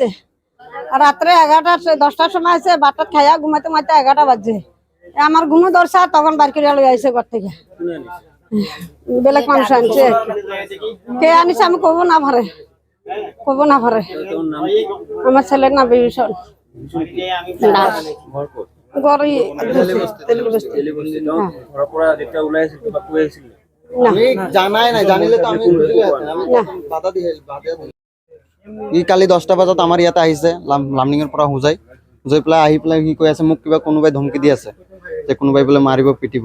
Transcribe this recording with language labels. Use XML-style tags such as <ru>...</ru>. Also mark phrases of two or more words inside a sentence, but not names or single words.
<bn>আর রাত্রে 10টার সময় আছে বাটাত খাইয়া ঘুমাইতে 11টা বাজে আমার ঘুমো ধরছে তখন বার করে লই আইছে ঘর থেকে বেলেগ মানুষ আনছে। কে আনিছে আমি কব না পারে আমার ছেলের না বিভীষণ</bn> <as>কালি 10টা বজাত আমাৰ ইয়াতে আহিছে লামনিঙৰ পৰা হোজাই পেলাই আহি পেলাই কি কৈ আছে মোক কিবা কোনোবাই ধমকি দি আছে যে কোনোবাই বোলে মাৰিব পিটিব।</as>